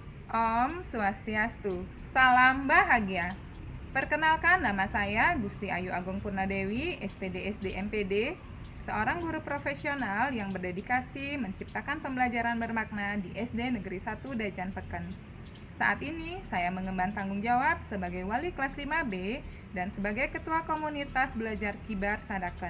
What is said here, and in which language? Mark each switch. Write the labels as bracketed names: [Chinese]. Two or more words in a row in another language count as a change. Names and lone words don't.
[Indonesian] Om Swastiastu, salam bahagia. Perkenalkan, nama saya Gusti Ayu Agung Purnadewi, SPD SD MPD, seorang guru profesional yang berdedikasi menciptakan pembelajaran bermakna di SD Negeri 1 Dajan Peken. Saat ini saya mengemban tanggung jawab sebagai wali kelas 5B dan sebagai ketua komunitas belajar Kibar Sadaken.